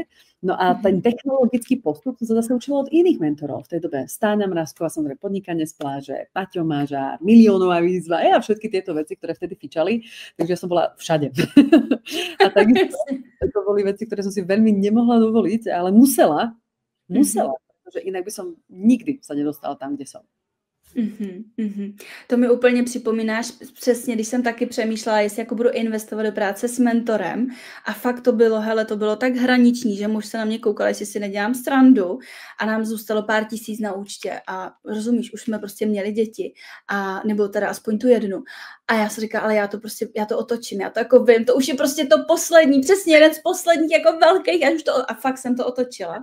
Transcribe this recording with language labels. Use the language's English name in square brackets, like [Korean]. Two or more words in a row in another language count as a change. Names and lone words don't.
[Slovak] No a ten technologický postup som sa zase učila od iných mentorov. V tej dobe Stáňa Mrazková, som podnikanie z pláže, Paťo Mažár, Miliónová výzva a všetky tieto veci, ktoré vtedy fičali, takže ja som bola všade. A takisto to boli veci, ktoré som si veľmi nemohla dovoliť, ale musela, [Czech] protože jinak [Slovak] by som nikdy se nedostala tam, kde som. [Czech] To mi úplně připomínáš přesně, když jsem taky přemýšlela, jestli jako budu investovat do práce s mentorem a fakt to bylo, hele, to bylo tak hraniční, že muž se na mě koukal, jestli si nedělám srandu a nám zůstalo pár tisíc na účtě a rozumíš, už jsme prostě měli děti a nebo teda aspoň tu jednu a já si říkala, ale já to otočím, já to jako vím, to už je prostě to poslední, přesně jeden z posledních jako velkých a fakt jsem to otočila.